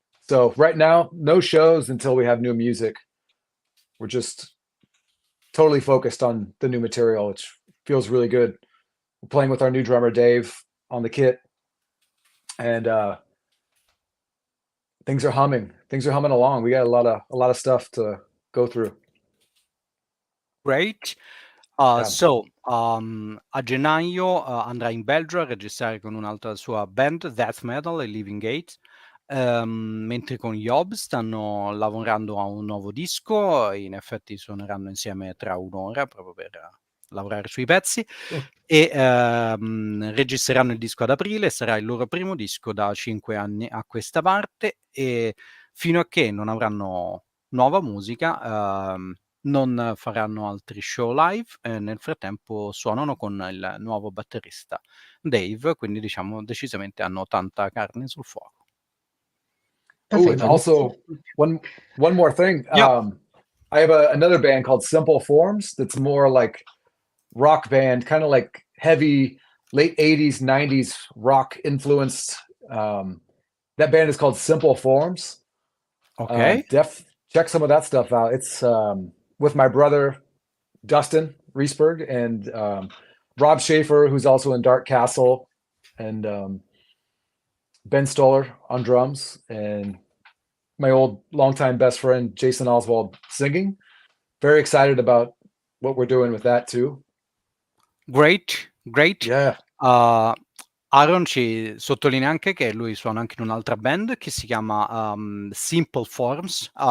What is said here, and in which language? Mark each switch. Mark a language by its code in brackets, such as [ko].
[en] So right now, no shows until we have new music. We're just totally focused on the new material, which feels really good. We're playing with our new drummer Dave on the kit, and things are humming. Things are humming along. We got a lot of stuff to go through. Great. Yeah. [it] So, a gennaio andrà in Belgio a registrare con un'altra sua band, death metal, e Living Gate, mentre con YOB stanno lavorando a un nuovo disco. In effetti suoneranno insieme tra un'ora proprio per lavorare sui pezzi, e registreranno il disco ad aprile. Sarà il loro primo disco da 5 anni a questa parte, e fino a che non avranno nuova musica non faranno altri show live. Nel frattempo suonano con il nuovo batterista Dave, quindi diciamo decisamente hanno tanta carne sul fuoco. [en] Oh, and also one more thing. Yeah. I have another band called Simple Forms that's more like rock band, kind of like heavy late 80s, 90s rock influenced. That band is called Simple Forms. Okay. Check some of that stuff out. It's with my brother Dustin Riesberg and Rob Schaefer, who's also in Dark Castle, and Ben Stoller on drums, and my old longtime best friend Jason Oswald singing. Very excited about what we're doing with that too. Great. Yeah. [it] Aaron ci sottolinea anche che lui suona anche in un'altra band che si chiama Simple Forms.